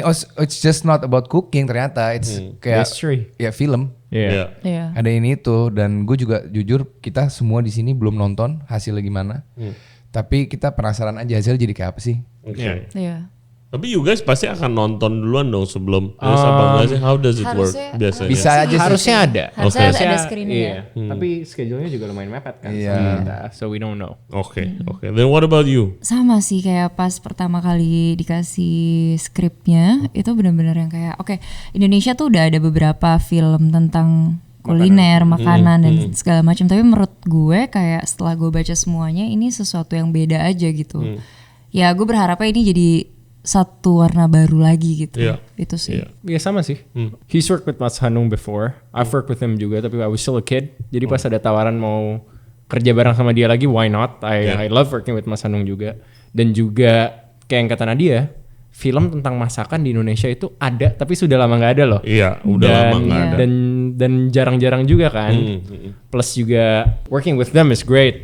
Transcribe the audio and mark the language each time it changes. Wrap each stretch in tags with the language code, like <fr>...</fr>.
<en>Oh, it's just not about cooking ternyata. It's kayak History.</en> <id>ya film. Iya. Iya. Ada ini itu dan gue juga jujur kita semua di sini belum nonton hasilnya gimana. Tapi kita penasaran aja hasil jadi kayak apa sih? Oke. Iya. Tapi</id> <en>you guys</en> <id>pasti akan nonton duluan dong sebelum. Terus apa enggak sih?</id> <en>How does it work</en> <id>Harusnya- biasanya? Bisa aja sih. Harusnya ada. Harusnya Oke. ada screening Iya. ya. Tapi schedule-nya juga lumayan mepet kan. Iya. sama kita.</id> <en>So we don't know. Oke. Then what about you?</en> <id>Sama sih kayak pas pertama kali dikasih skripnya itu benar-benar yang kayak oke, Indonesia tuh udah ada beberapa film tentang kuliner, makanan dan segala macam. Tapi menurut gue kayak setelah gue baca semuanya ini sesuatu yang beda aja gitu. Ya gue berharapnya ini jadi satu warna baru lagi gitu. Iya. Itu sih. Iya sama sih.</id> <en>He's worked with Mas Hanung before. I've worked with him</en> <id>juga, tapi</id> <en>I was still a kid.</en> <id>Jadi pas ada tawaran mau kerja bareng sama dia lagi,</id> <en>why not? I love working with Mas Hanung juga.</en> <id>Dan juga kayak yang kata Nadia, film tentang masakan di Indonesia itu ada, tapi sudah lama nggak ada loh. Iya, udah lama nggak ada. Dan jarang-jarang juga kan.</id> <en>Plus juga working with them is great.</en>